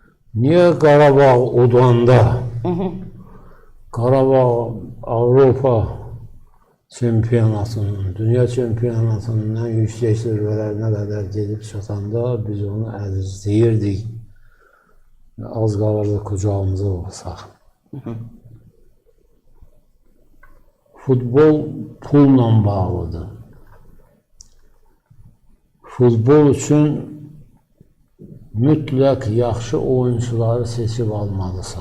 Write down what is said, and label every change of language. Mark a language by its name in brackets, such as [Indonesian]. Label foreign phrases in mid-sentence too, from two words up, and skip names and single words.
[Azerbaijani] Niye Qarabağ udanda? Qarabağ Avropa çempionatının, dünya çempionatının [Turkish] en yüksek zirvelerine kadar gelip [Azerbaijani] çatanda biz onu əzizləyirdik. Az qalırdı kucağımıza olsaq. Futbol pulla bağlıdır. Futbol üçün mütləq yaxşı oyuncuları seçib almalısan.